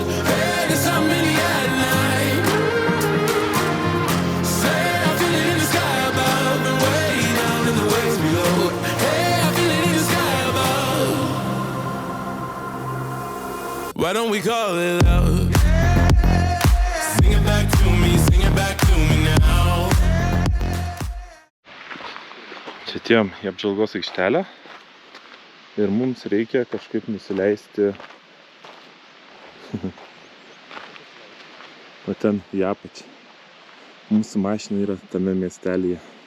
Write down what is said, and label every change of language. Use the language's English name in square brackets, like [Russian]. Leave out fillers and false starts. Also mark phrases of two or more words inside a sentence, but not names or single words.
[English] Hey, there's something in the air tonight. Say I feel it in the sky above and way down in the waves below. Hey, I feel it in the sky above. Why don't we call it love? Sing it back to me, sing it back to me now. [Lithuanian] Čia atėjom į apžvalgos aikštelę ir mums reikia kažkaip nusileisti o ten į apačią. Mūsų mašina yra tame miestelyje.